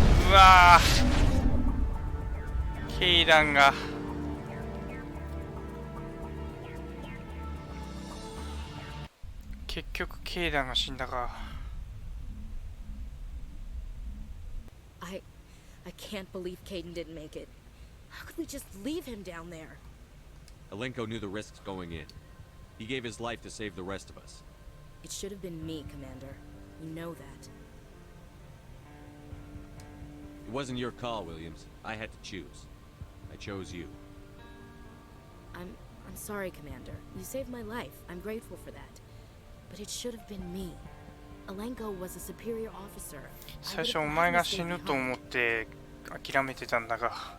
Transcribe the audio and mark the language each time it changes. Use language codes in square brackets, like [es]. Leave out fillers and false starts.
[ja] うわー、ケイダンが。結局ケイダンが死んだか。 [en] I can't believe Caden didn't make it. How could we just leave him down there? Alenko knew the risks going in. He gave his life to save the rest of us. It should have been me, Commander. You know that. It wasn't your call, Williams. I had to choose. I chose you. I'm sorry, Commander. You saved my life. I'm grateful for that. But it should have been me. Alenko was a superior officer. [ja] 最初お前が死ぬと思って諦めてたんだが。